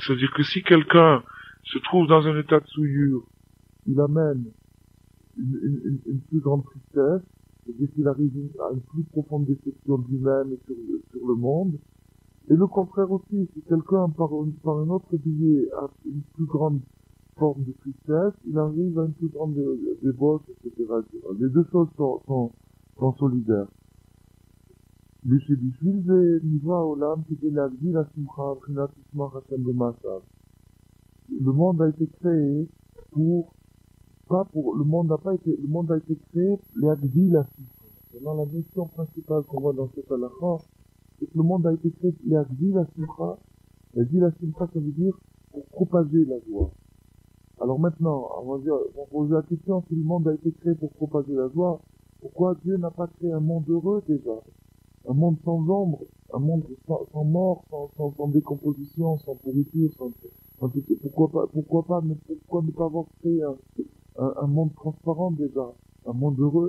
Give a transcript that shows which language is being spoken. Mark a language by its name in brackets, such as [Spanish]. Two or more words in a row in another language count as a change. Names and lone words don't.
[French] C'est-à-dire que si quelqu'un se trouve dans un état de souillure, il amène une plus grande tristesse, c'est-à-dire qu'il arrive à une plus profonde déception de lui-même et sur le monde. Et le contraire aussi, si quelqu'un par un autre biais a une plus grande forme de tristesse, il arrive à une plus grande débauche, etc. Les deux choses sont solidaires. [Hebrew] בשביל זה נברא העולם כדי להגדיל השמחה מבחינת תשמח השם במעשיו. [French] Le monde a été créé le monde a été créé [Hebrew] להגדיל השמחה. [French] Maintenant, la mission principale qu'on voit dans cette halakha, c'est que le monde a été créé [Hebrew] להגדיל השמחה. להגדיל השמחה, [French] ça veut dire pour propager la joie. Alors maintenant, on va poser la question, si le monde a été créé pour propager la joie, pourquoi Dieu n'a pas créé un monde heureux déjà? Un monde sans ombre, un monde sans mort, sans décomposition, sans pourriture, pourquoi ne pas avoir créé un monde transparent déjà, un monde heureux?